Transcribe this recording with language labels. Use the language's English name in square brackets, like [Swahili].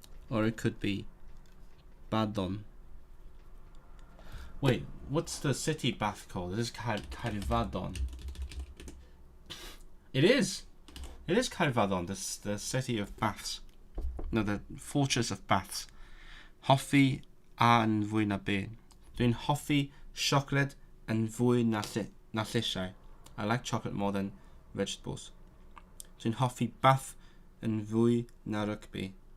[English] Or it could be Badon. Wait, what's the city bath called? This is Caerfadon. It is! It is Caerfadon, the city of baths. No, the fortress of baths. [Welsh] Hoffi a yn fwy na be. Dwi'n hoffi chocolate yn fwy na llysiau. [English] I like chocolate more than vegetables. [Welsh] Dwi'n hoffi bath yn fwy na rugby.